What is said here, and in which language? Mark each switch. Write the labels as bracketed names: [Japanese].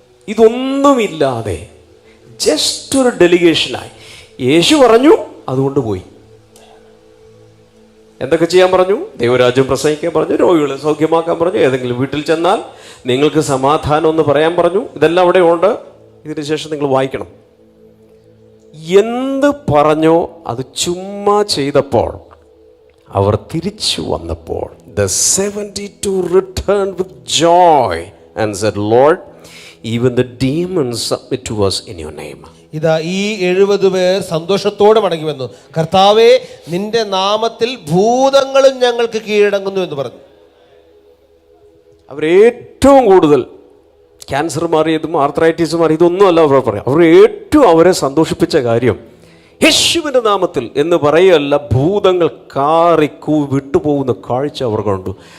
[Malayalam] ഇതൊന്നുമില്ലാതെ just ഒരു ഡെലിഗേഷനായി യേശു പറഞ്ഞു, അതുകൊണ്ട് പോയി. എന്തൊക്കെ ചെയ്യാൻ പറഞ്ഞു? ദൈവരാജ്യം പ്രസംഗിക്കാൻ പറഞ്ഞു, രോഗികളെ സൗഖ്യമാക്കാൻ പറഞ്ഞു, ഏതെങ്കിലും വീട്ടിൽ ചെന്നാൽ നിങ്ങൾക്ക് സമാധാനം എന്ന് പറയാൻ പറഞ്ഞു. ഇതെല്ലാം അവിടെ ഉണ്ട്. ഇതിന് ശേഷം നിങ്ങൾ വായിക്കണം. എന്ത് പറഞ്ഞോ അത് ചുമ്മാ ചെയ്തപ്പോൾ, അവർ തിരിച്ചു വന്നപ്പോൾ [English] the 72 returned with joy and said, Lord, even the demons submit to us in your name. [Malayalam] ഇതാ ഈ 70 പേർ സന്തോഷത്തോടെ മടങ്ങി വന്നു. കർത്താവേ, നിന്റെ നാമത്തിൽ ഭൂതങ്ങളും ഞങ്ങൾക്ക് കീഴടങ്ങുന്നു എന്ന് പറഞ്ഞു. അവരേറ്റവും കൂടുതൽ ക്യാൻസർ മാറിയതും ആർത്രൈറ്റിസ് മാറി ഇതൊന്നും അല്ല അവർ പറയാം. അവർ ഏറ്റവും അവരെ സന്തോഷിപ്പിച്ച കാര്യം യേശുവിൻ്റെ നാമത്തിൽ എന്ന് പറയല്ല, ഭൂതങ്ങൾ കാറിക്കൂ വിട്ടുപോകുന്ന കാഴ്ച അവർ കണ്ടു.